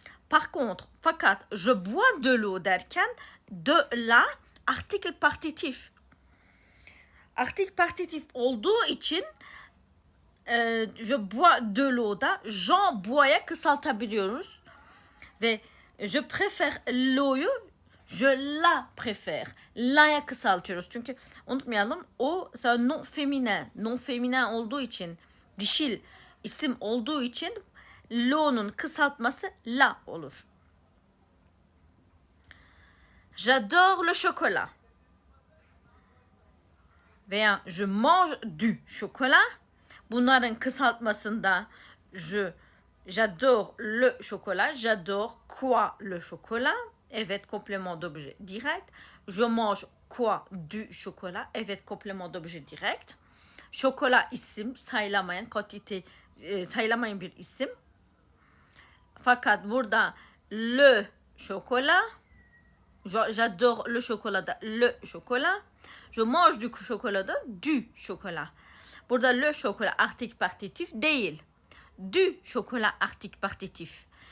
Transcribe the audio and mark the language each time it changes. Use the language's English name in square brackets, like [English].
[French] Par contre, [Turkish] fakat [French] je bois de l'eau [Turkish] derken [French] de la article partitif. Article partitif [Turkish] olduğu için [French] je bois de l'eau'da j'en bois'ya kısaltabiliyoruz. [Turkish] Ve [French] je préfère l'eau'yu je la préfère. [Turkish] La'ya kısaltıyoruz. Çünkü unutmayalım, o non féminin. Non féminin olduğu için, dişil isim olduğu için l'eau'nun kısaltması la olur. [French] J'adore le chocolat. [Turkish] Veya [French] je mange du chocolat. [Turkish] Bunların kısaltmasında [French] j'adore le chocolat. J'adore quoi le chocolat? [Turkish] Evet, [French] complément d'objet direct. Je mange quoi du chocolat? [Turkish] Evet, [French] complément d'objet direct. [Turkish] Chocolat isim, sayılamayan, quantité, sayılamayan bir isim. Fakat burada [French] le chocolat, j'adore le chocolat da le chocolat. Je mange du chocolat da du chocolat. [Turkish] Burada [French] le chocolat article partitif [Turkish] değil. [French] Du chocolat article partitif.